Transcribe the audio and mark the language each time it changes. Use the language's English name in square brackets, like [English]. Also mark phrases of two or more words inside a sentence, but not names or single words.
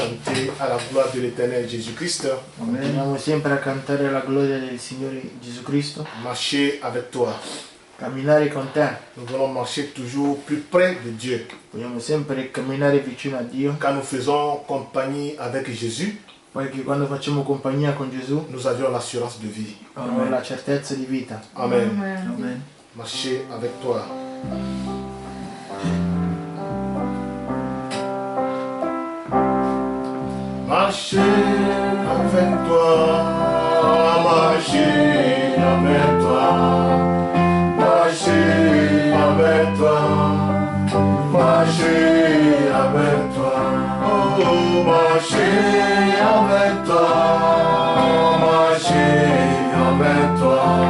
[French] chanter à la gloire de l'éternel Jésus-Christ. [Italian] Continuiamo sempre a cantare la gloria del Signore Gesù Cristo. [French] Marcher avec toi. [Italian] Camminare con te. [French] Nous voulons marcher toujours plus près de Dieu. [Italian] Vogliamo sempre camminare vicino a Dio. [French] Quand nous faisons compagnie avec Jésus, [Italian] Perché quando facciamo compagnia con Gesù [French] nous avions l'assurance de vie. [Italian] abbiamo la certezza di vita. Amen. Amen. [French] Marcher avec toi. Marcher avec toi, marcher avec toi, marcher avec toi, marcher avec toi, oh, marcher avec toi, marcher avec toi,